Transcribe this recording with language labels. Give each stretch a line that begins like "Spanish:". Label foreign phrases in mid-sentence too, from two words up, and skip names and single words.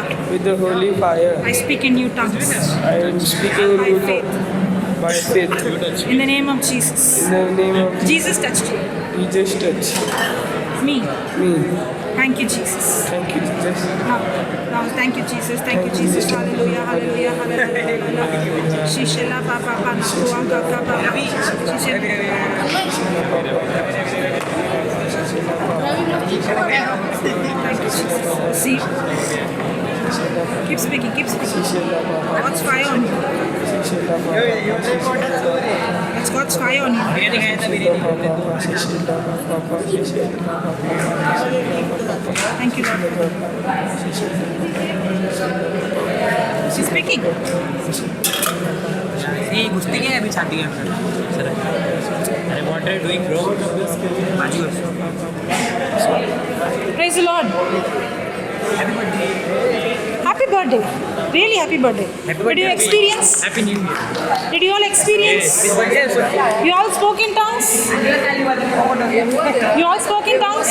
English: with the holy fire. I speak in new tongues. I am speaking in By you faith. by faith. In the name of Jesus. In the name of Jesus touched you. Jesus, touch Me. me. Thank you, Jesus. Thank you, Jesus. Now, thank you, Jesus. Thank you, Jesus. Hallelujah, hallelujah, hallelujah. Shishela papa pana kuanga kapa. Thank you, Jesus. See. Keep speaking, keep speaking. God's fire on you. It's God's fire on you. Thank you, Lord. She's speaking.
Hindi: ये घुसती क्या है अभी छाती है सर अरे
English: What are you doing bro
Hindi: बाजू
English: Praise the Lord. Happy birthday. Really happy birthday. Did you experience? Happy New Year Did you all experience? You all spoke in tongues? You all spoke in tongues?